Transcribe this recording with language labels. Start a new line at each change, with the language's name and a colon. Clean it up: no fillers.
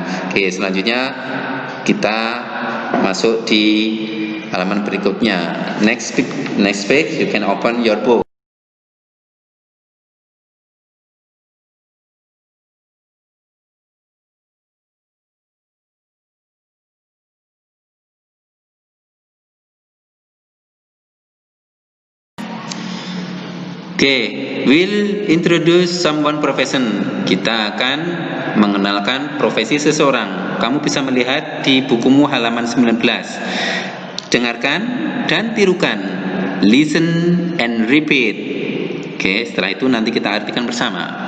Indonesian: Oke, selanjutnya kita masuk di halaman berikutnya.
English: Next page, you can open your book. Okay, we'll introduce someone profession.
Indonesian: Kita akan mengenalkan profesi seseorang. Kamu bisa melihat di bukumu halaman 19. Dengarkan dan tirukan.
English: Listen and repeat.
Indonesian: Okay, setelah itu nanti kita artikan bersama.